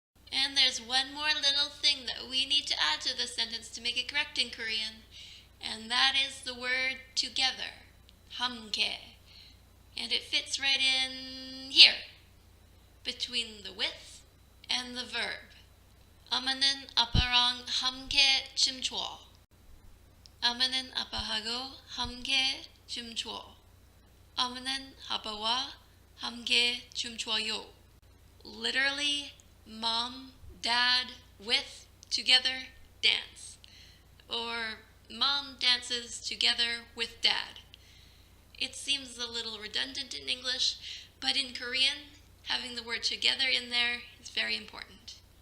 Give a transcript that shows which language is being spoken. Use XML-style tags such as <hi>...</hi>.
<en>And there's one more little thing that we need to add to the sentence to make it correct in Korean, and that is the word together, 함께. And it fits right in here, between the with and the verb.</en> <ko>엄마는 아빠랑 함께 춤춰. 엄마는 아빠하고 함께 춤춰. 엄마는 아빠와 함께 춤춰요.</ko> <en>Literally, mom, dad, with, together, dance. Or mom dances together with dad. It seems a little redundant in English, but in Korean, having the word together in there is very important.</en>